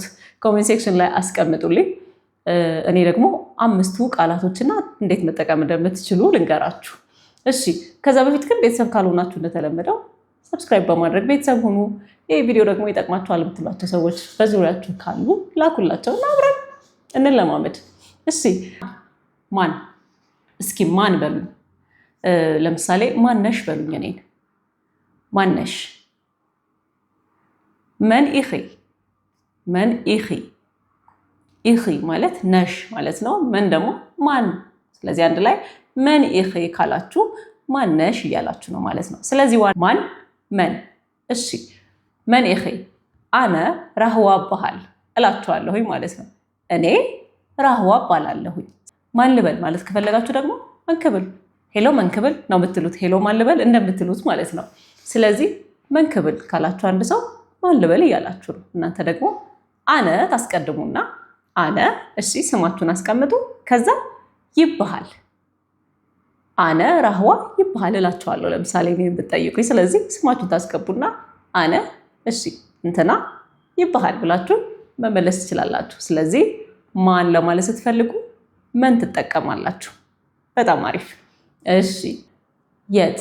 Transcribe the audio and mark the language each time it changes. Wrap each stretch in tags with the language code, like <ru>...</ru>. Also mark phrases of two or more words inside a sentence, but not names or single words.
<en>comment section</en> <am>ላይ አስቀምጡልኝ። እኔ ደግሞ 5 ቃላቶችና እንዴት መጠቀም እንደምትችሉ ልንገራችሁ። እሺ፣ ከዛ በፊት ግን ቤተሰብ ካልሆናችሁ እንደተለመደው ሰብስክራይብ በማድረግ ቤተሰብ ሁኑ። ይህ ቪዲዮ ደግሞ ይጠቅማችኋል የምትሏቸው ሰዎች በዙሪያችሁ ካሉ ላኩላቸው እና አብረን እንለማመድ። እሺ፣ ማን? እስኪ ማን በሉኝ። ለምሳሌ ማነሽ በሉኝ። እኔን ማነሽ?</am> <ti>መን ኢኺ? መን ኢኺ?</ti> <am>ኢኺ ማለት ነሽ ማለት ነው። መን ደግሞ ማን። ስለዚህ አንድ ላይ</am> <ti>መን ኢኺ</ti> <am>ካላችሁ ማነሽ እያላችሁ ነው ማለት ነው። ስለዚህ ማን፣ መን። እሺ፣</am> <ti>መን ኢኺ? አነ ራህዋ እባሃል</ti> <am>እላችኋለሁኝ ማለት ነው። እኔ ራህዋ እባላለሁኝ። ማን ልበል ማለት ከፈለጋችሁ ደግሞ መንክብል፣ ሄሎ መንክብል ነው የምትሉት። ሄሎ ማን ልበል እንደምትሉት ማለት ነው። ስለዚህ መንክብል ካላችሁ አንድ ሰው ማን ልበል እያላችሁ ነው። እናንተ ደግሞ አነ ታስቀድሙና አነ፣ እሺ ስማችሁን አስቀምጡ። ከዛ ይብሃል፣</am> <ti>አነ ራህዋ ይብሃል</ti> <am>እላችኋለሁ። ለምሳሌ እኔን ብትጠይቁኝ፣ ስለዚህ ስማችሁን ታስገቡና አነ፣ እሺ እንትና ይብሃል ብላችሁ መመለስ ትችላላችሁ። ስለዚህ ማን ለማለት ስትፈልጉ መን ትጠቀማላችሁ። በጣም አሪፍ። እሺ፣ የት?</am>